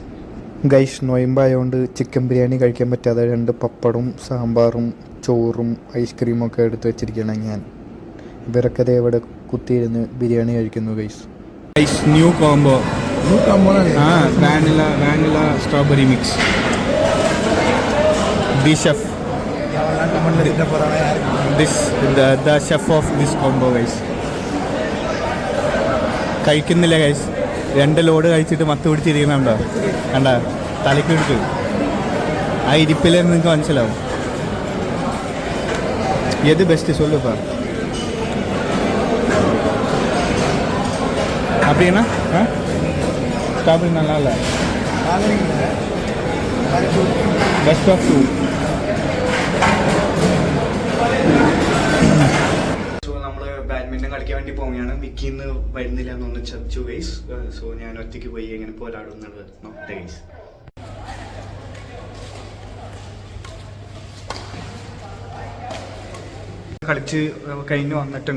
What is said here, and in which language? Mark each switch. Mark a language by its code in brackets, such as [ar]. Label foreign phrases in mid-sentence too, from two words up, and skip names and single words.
[ml] ഗൈസ്, നൊയമ്പായതുകൊണ്ട് ചിക്കൻ ബിരിയാണി കഴിക്കാൻ പറ്റാതെ 2 പപ്പടും സാമ്പാറും ചോറും ഐസ്ക്രീമും ഒക്കെ എടുത്ത് വെച്ചിരിക്കുകയാണ് ഞാൻ. ഇവരൊക്കെ അതേ ഇവിടെ കുത്തിയിരുന്ന് ബിരിയാണി കഴിക്കുന്നു ഗൈസ്. [en] new combo vanilla strawberry mix. the chef the chef of this combo guys. [ml] കഴിക്കുന്നില്ല ഗൈസ്. 2 ലോഡ് കഴിച്ചിട്ട് മത്ത് പിടിച്ചിരിക്കുന്നുണ്ടോ? കണ്ട തലയ്ക്ക് പിടിച്ചു. ആ ഇരിപ്പിൽ നിങ്ങൾക്ക് മനസ്സിലാവും ഏത് ബെസ്റ്റ് சொல்லுப்பா. [ta] அப்படின்னா ஸ்ட்ராபெரி நல்லா இல்லை, [en] best of 2. [ml] സോ നമ്മൾ ബാഡ്മിൻ്റൺ കളിക്കാൻ വേണ്ടി പോവുകയാണ്. വിക്കിന്ന് വരുന്നില്ല എന്നൊന്ന് ചതിച്ചു ഗൈസ്. സോ ഞാൻ ഒറ്റയ്ക്ക് പോയി എങ്ങനെ പോരാടുന്നത് നോക്കട്ടെ ഗൈസ്. കളിച്ച് കഴിഞ്ഞ് വന്നിട്ടുണ്ട്.